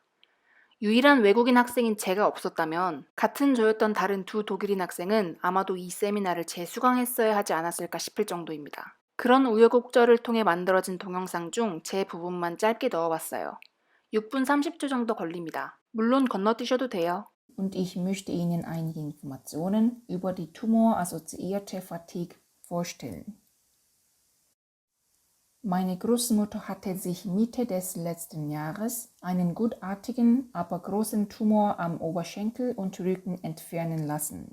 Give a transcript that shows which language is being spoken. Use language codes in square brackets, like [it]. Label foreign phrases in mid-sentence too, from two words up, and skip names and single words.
[ko] 유일한 외국인 학생인 제가 없었다면 같은 조였던 다른 두 독일인 학생은 아마도 이 세미나를 재수강했어야 하지 않았을까 싶을 정도입니다. 그런 우여곡절을 통해 만들어진 동영상 중 제 부분만 짧게 넣어봤어요. 6분 30초 정도 걸립니다. 물론 건너뛰셔도 돼요. [de] Und ich möchte Ihnen einige Informationen über die tumorassoziierte Fatigue vorstellen. Meine Großmutter hatte sich Mitte des letzten Jahres einen gutartigen, aber großen Tumor am Oberschenkel und Rücken entfernen lassen.